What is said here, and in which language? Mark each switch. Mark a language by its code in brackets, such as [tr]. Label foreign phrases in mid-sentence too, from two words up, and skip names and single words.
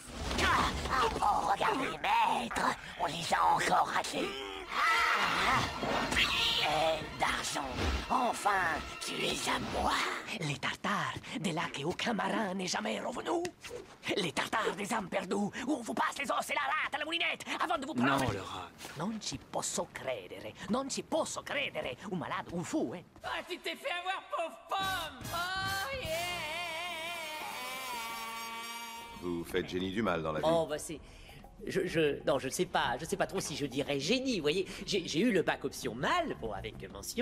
[fr] Oh, regardez, maître, on les a encore ratés. miel, d'argent. Enfin, tu es à moi. Les tartares des lacs et aucun marin n'est jamais revenu. Les tartares des âmes perdues, où on vous passe les os et la rate à la moulinette avant de vous prendre... Non, Laura. [it] Non ci posso credere, non ci posso credere. [fr] Un malade, un fou, hein. Ah, tu t'es fait avoir, pauvre pomme! [en] Oh, yeah! [fr] Vous faites génie du mal dans la vie. Oh, bah c'est... Non, je sais pas trop si je dirais génie, vous voyez. J'ai eu le bac option mal, bon, avec mention.